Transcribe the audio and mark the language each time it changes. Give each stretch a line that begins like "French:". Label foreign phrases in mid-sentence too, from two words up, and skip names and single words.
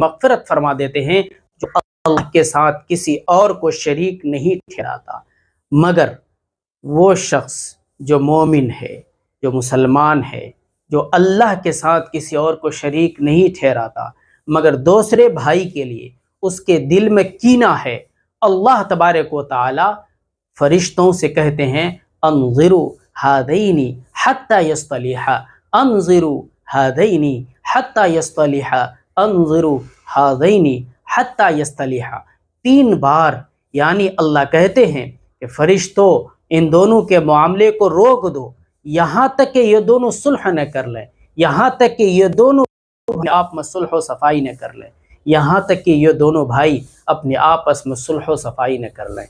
Urdu: مغفرت فرما دیتے ہیں جو اللہ کے ساتھ کسی اور کو شریک نہیں ٹھہراتا، مگر وہ شخص جو مومن ہے، جو مسلمان ہے، جو اللہ کے ساتھ کسی اور کو شریک نہیں ٹھہراتا مگر دوسرے بھائی کے لیے اس کے دل میں کینہ ہے، اللہ تبارک و تعالی فرشتوں سے کہتے ہیں
Arabic: انظروا ہذین حتی یصطلحا، انظروا ہذین حتی یصطلحا، انظروا ہذین حتی یصطلحا۔
Urdu: 3 بار یعنی اللہ کہتے ہیں کہ فرشتوں ان دونوں کے معاملے کو روک دو یہاں تک کہ یہ دونوں صلح نہ کر لیں، یہاں تک کہ یہ دونوں آپ میں صلح و صفائی نہ کر لیں، یہاں تک کہ یہ دونوں بھائی اپنے آپس میں صلح و صفائی نہ کر لیں۔